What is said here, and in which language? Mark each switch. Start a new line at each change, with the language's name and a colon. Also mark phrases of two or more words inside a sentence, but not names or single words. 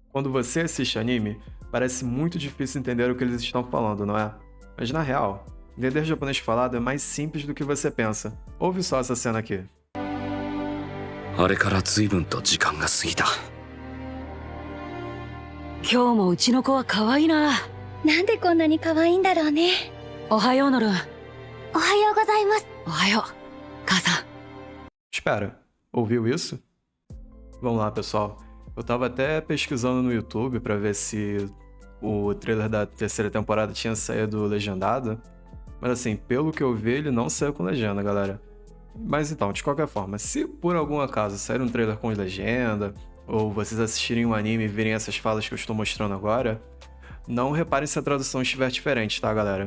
Portuguese: Quando você assiste anime, parece muito difícil entender o que eles estão falando, não é? Mas na real, entender japonês falado é mais simples do que você pensa. Ouve só essa cena aqui.
Japanese: あれから随分と時間が過ぎた。今日もうちの子は可愛いな。なんでこんなに可愛いんだろうね。おはようノルン。おはようございます。おはよう母さん。
Portuguese: Espera, ouviu isso? Vamos lá, pessoal. Eu tava até pesquisando no YouTube pra ver se o trailer da terceira temporada tinha saído legendado. Mas assim, pelo que eu vi, ele não saiu com legenda, galera. Mas então, de qualquer forma, se por algum acaso sair um trailer com legenda, ou vocês assistirem um anime e verem essas falas que eu estou mostrando agora, não reparem se a tradução estiver diferente, tá, galera?